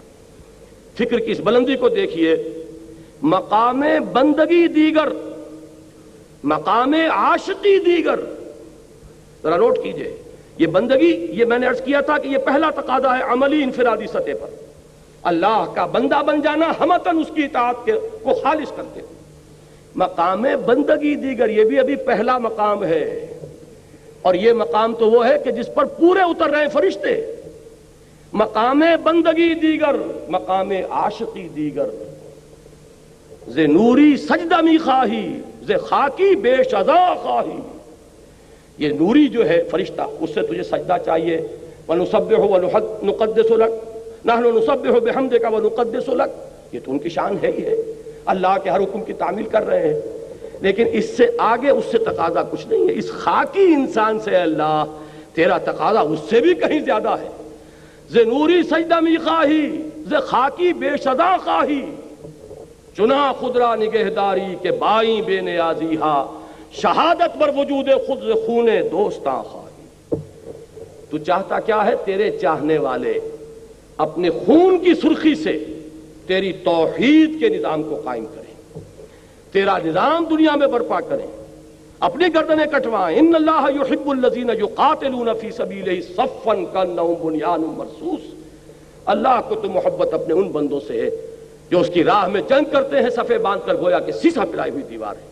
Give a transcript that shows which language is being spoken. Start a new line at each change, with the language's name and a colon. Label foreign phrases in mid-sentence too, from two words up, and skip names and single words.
Urdu: فکر کی اس بلندی کو دیکھیے،
Persian: مقام بندگی دیگر، مقام عاشقی دیگر،
Urdu: ذرا نوٹ کیجئے، یہ بندگی، یہ میں نے عرض کیا تھا کہ یہ پہلا تقاضا ہے عملی انفرادی سطح پر، اللہ کا بندہ بن جانا، ہمتاً اس کی اطاعت کو خالص کرتے ہیں۔
Persian: مقام بندگی دیگر،
Urdu: یہ بھی ابھی پہلا مقام ہے، اور یہ مقام تو وہ ہے کہ جس پر پورے اتر رہے ہیں فرشتے۔
Persian: مقام بندگی دیگر، مقام عاشقی دیگر، ز نوری سجدہ می خواہی، ز خاکی بے شذا خواہی۔
Urdu: یہ نوری جو ہے فرشتہ، اس سے تجھے سجدہ چاہیے۔
Arabic: وَنُسَبِّحُ وَنُقَدِّسُ لَكَ نَحْنُ نُسَبِّحُ بِحَمْدِكَ وَنُقَدِّسُ لَكَ،
Urdu: یہ تو ان کی شان ہے ہی ہے، اللہ کے ہر حکم کی تعمیل کر رہے ہیں، لیکن اس سے آگے اس سے تقاضا کچھ نہیں ہے۔ اس خاکی انسان سے اللہ تیرا تقاضا اس سے بھی کہیں زیادہ ہے۔
Persian: ز نوری سجدہ می خواہی، ز خاکی بے شذا خواہی، چنا خود را نگہداری کے بائیں بے نیازی ہا، شہادت بر وجود خود ز خون دوستاں خواہی۔
Urdu: تو چاہتا کیا ہے؟ تیرے چاہنے والے اپنے خون کی سرخی سے تیری توحید کے نظام کو قائم کریں، تیرا نظام دنیا میں برپا کریں، اپنی گردنیں کٹوائیں۔
Arabic: ان اللہ یحب الذین یقاتلون فی سبیلہ صفا کانہم بنیان مرصوص،
Urdu: اللہ کو تو محبت اپنے ان بندوں سے ہے جو اس کی راہ میں جنگ کرتے ہیں صفے باندھ کر، گویا کہ سیسا پلائی ہوئی دیوار ہے۔